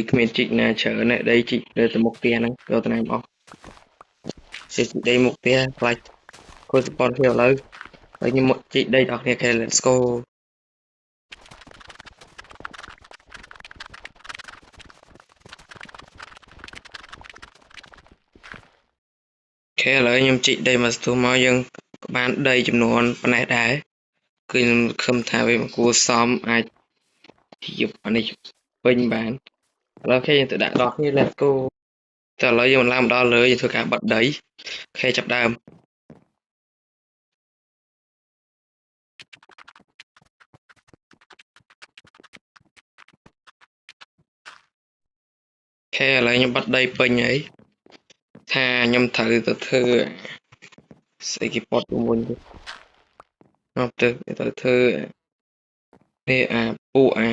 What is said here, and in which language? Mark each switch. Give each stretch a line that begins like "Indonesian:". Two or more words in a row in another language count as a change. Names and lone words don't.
Khmer: គ្មានជីកណាច្រើនទេដីជីកលើទៅមុខផ្ទះហ្នឹងយកតំណែងអស់ជីកដីមុខផ្ទះខ្លាចគួរសពតគ្នាឥឡូវហើយខ្ញុំមកជីកដីដល់គ្នាអូខេ
English: let's go
Khmer: អូខេឥឡូវខ្ញុំជីកដីមកស្ទុះមកយើងបានដីចំនួនប៉ុណ្ណេះដែរគឺខ្ញុំខំថាវាមកគួរសមអាចជាអានេះពេញបានឥឡូវអូខេយើងទៅដាក់ដល់គ្នា
English: let's go
Khmer: តែឥឡូវយើងឡើងមកដល់លើយើងធ្វើការបិទដីអូខេចាប់ដើម អូខេឥឡូវខ្ញុំបិទដីពេញហើយថាខ្ញុំត្រូវទៅធ្វើស្អីគេពតជុំវិញទៅមកទៅធ្វើនេះពួក